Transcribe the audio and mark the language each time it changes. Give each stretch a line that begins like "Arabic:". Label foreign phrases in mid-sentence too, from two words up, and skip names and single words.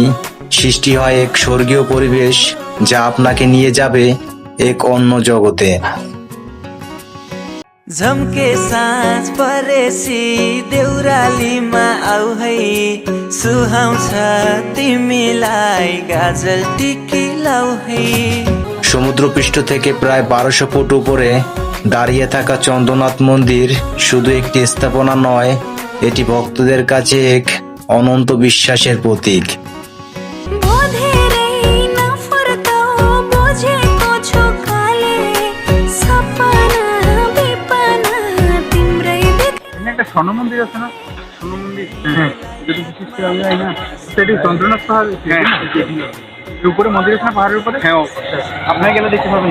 Bangla: সৃষ্টি হয় এক স্বর্গীয় পরিবেশ যা আপনাকে নিয়ে যাবে এক অন্য জগতে।
Nepali: झम्के साँझ परेसी देउरालीमा आउ है, सुहाउँछ तिमीलाई गाजल टिकी लाउ है।
Bangla: সমুদ্রপৃষ্ঠ থেকে প্রায় 1200 ফুট উপরে দাঁড়িয়ে থাকা চন্দ্রনাথ মন্দির শুধু একটি স্থাপনা নয়, এটি ভক্তদের কাছে এক অনন্ত বিশ্বাসের প্রতীক। একটা স্বর্ণ মন্দির আছে না, স্বর্ণ মন্দির, হ্যাঁ, যদি বিশেষ করে আমি যাই না, সেটি চন্দ্রনাথ পাহাড়, হ্যাঁ, উপরে মন্দির আছে না পাহাড়ের উপরে, হ্যাঁ, আপনারা গেলে দেখতে পাবেন।